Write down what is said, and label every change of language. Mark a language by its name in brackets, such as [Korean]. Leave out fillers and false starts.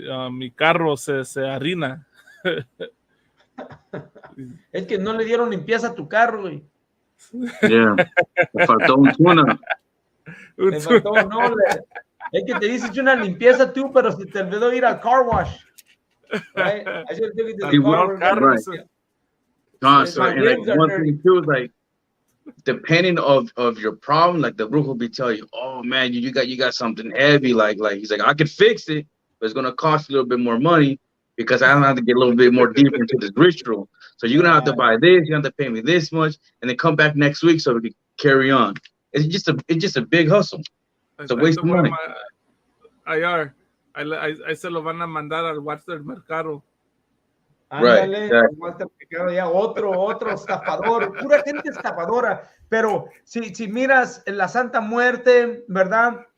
[Spanish] Mi carro se arruina. Es que no le dieron limpieza a tu carro, güey. [English] Yeah. [Spanish] Le faltó un tuna. Le faltó, no, es que te dices una limpieza tú, pero se te olvidó ir al car wash. [English] Right? I should have taken the car wash. Right. No, so, and like one thing too is like, depending of your problem, like the Brujo will be telling you, oh man, you got something heavy, like he's like, I could fix it, but it's gonna cost you a little bit more money because I don't have to get a little bit more deeper into this ritual. So you're gonna have to buy this, you have to pay me this much, and then come back next week so we can carry on. It's just a big hustle. It's a waste of money. [Spanish] Ahí se lo van a mandar al Walter Mercado. Ándale, [English] right. [Spanish] Ya otro estafador, pura gente estafadora. Pero si miras la Santa Muerte, ¿verdad?